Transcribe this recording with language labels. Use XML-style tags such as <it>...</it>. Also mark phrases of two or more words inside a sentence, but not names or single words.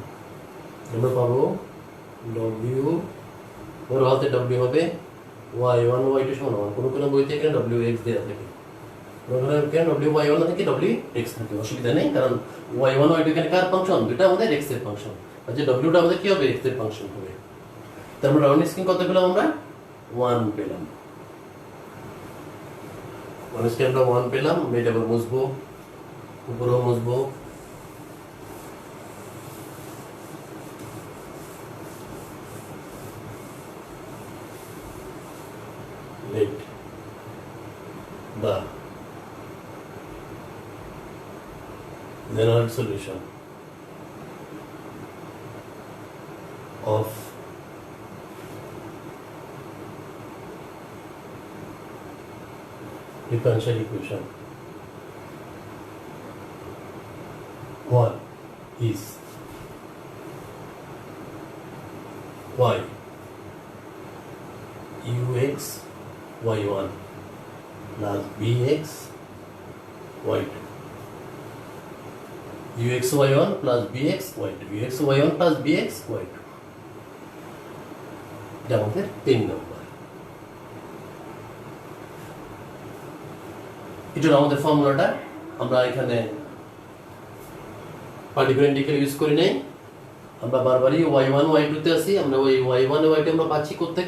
<bn>আমরা পাবো w, ধরো হাতে w হবে y1 y2 সমান 1, কোনো কোনো বইতে এখানে w x দেওয়া থাকে, ওখানে কেন w y1 থাকে w x থাকে, অসুবিধা নেই, কারণ y1 y2 এখানে কার ফাংশন? দুটো আমাদের x এর ফাংশন, আর যে w টা আমাদের কি হবে? x এর ফাংশন হবে। তার মানে</bn> <en>round screen</en> <bn>কত পেলাম আমরা? 1 পেলাম।</bn> <en>round screen</en> <bn>আমরা 1 পেলাম। এটা আবার মুছবো, উপরেও মুছবো,</bn> <en>let the general solution of differential equation 1 is y ux y1 plus bx y2, ux y1 plus bx y2, ux y1 plus bx y2।</en> <bn>এটা আমাদের 3 নম্বর। এটা আমাদের ফর্মুলাটা আমরা এখানে</bn> <en>particular integral use</en> <bn>করি নাই, আমরা বারবারই y1 y2 তে আছি, আমরা ওই y1 y2 আমরা পাচ্ছি কোত্থেকে?</bn>